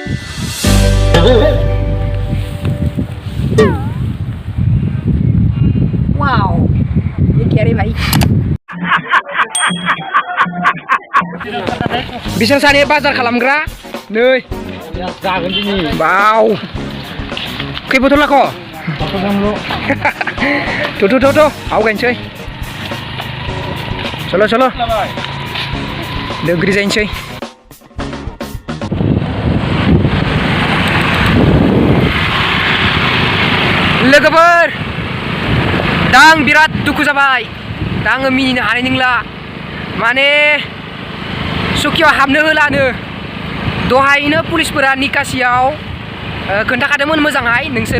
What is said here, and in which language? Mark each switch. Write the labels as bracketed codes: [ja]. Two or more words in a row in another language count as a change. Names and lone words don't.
[hi] Wow, ये क्या रे भाई? [brx] Bisa sani bazar खालामग्रा नै जागोन दिनै बाव खै बथल लाख' थ' आवगायनोसै चलो दोग्रि जायनोसै लोगोफोर दा आं बिराद दुखु जाबाय दा आङो मिनिनो हानाय नंला माने सुकियाव हाबनो होलानो दहायनो पुलिसफोरा निकासियाव खोन्थाखादोंमोन मोजाङै नोंसोरो